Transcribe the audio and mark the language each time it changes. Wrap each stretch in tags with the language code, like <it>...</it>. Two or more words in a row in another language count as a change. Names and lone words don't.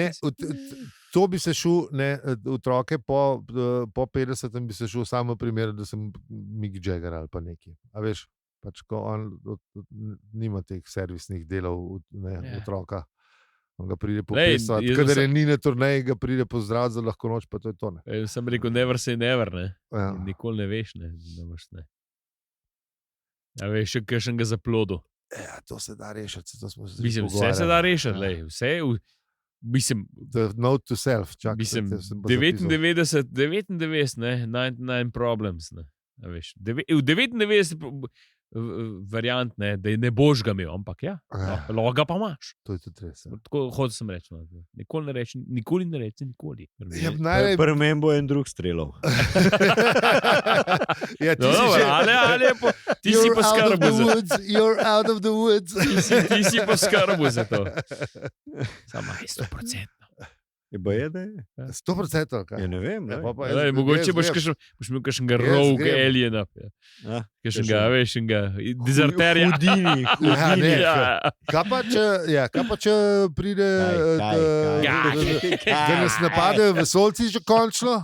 <sl>Ne, to bi se šel, otroke po 50 bi se šel samo v primeru, da sem Mick Jagger ali pa neki. A veš, pač ko on nima teh servisnih delov otroka. On ga pride popisati, kadar je ni na turneji, ga pride pozdraviti za lahko noč, pa to je to. Sem rekel,</sl> <en>never say never,</en> <sl>ne. Ja. Nikoli ne veš, ne. Ja, veš, še kakšen ga zaplodu. Ja, to se da rešiti. Mislim, vse se da rešiti, lej. Vse, mislim...</sl> <en>The note to self.</en> <sl>Čak, mislim, 99, ne,</sl> <en>99 problems,</en> <sl>ne. Ja, veš, v 99 variant, ne, da ne boš ga imel, ampak ja, loga pa imaš. To je tudi res. Tako hočem sem reči. Nikoli ne reči. Ja, prvi men bo en drug strelov. Ja, ti si poskrbil za</sl> <en>to. You're out of the woods.</en> <sl>Ti si poskrbil za to. Samo je 100%. Da je? 100%. Ja, ne vem. Mogoče boš imel kakšnega</sl> <en>rogue aliena.</en> <sl>Kakšnega, veš, dezerterja. Hudini. Kaj pa če pride, da nas napadejo vesoljci že končno?</sl>